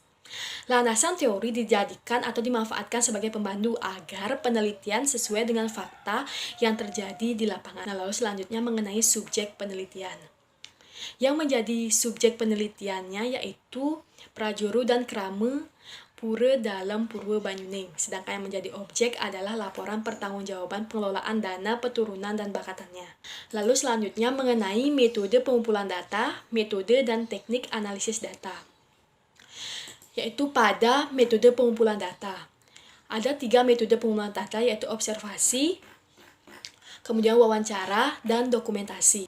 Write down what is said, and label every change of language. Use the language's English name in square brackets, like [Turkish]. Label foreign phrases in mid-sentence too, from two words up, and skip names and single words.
[Indonesian] Landasan teori dijadikan atau dimanfaatkan sebagai pembantu agar penelitian sesuai dengan fakta yang terjadi di lapangan. Nah, lalu selanjutnya mengenai subjek penelitian. Yang menjadi subjek penelitiannya yaitu prajuru dan krama pura dalam Pura Banyuning. Sedangkan yang menjadi objek adalah laporan pertanggungjawaban pengelolaan dana peturunan dan bakatannya. Lalu selanjutnya mengenai metode pengumpulan data, metode dan teknik analisis data. Yaitu pada metode pengumpulan data. Ada 3 metode pengumpulan data, yaitu observasi, kemudian wawancara, dan dokumentasi.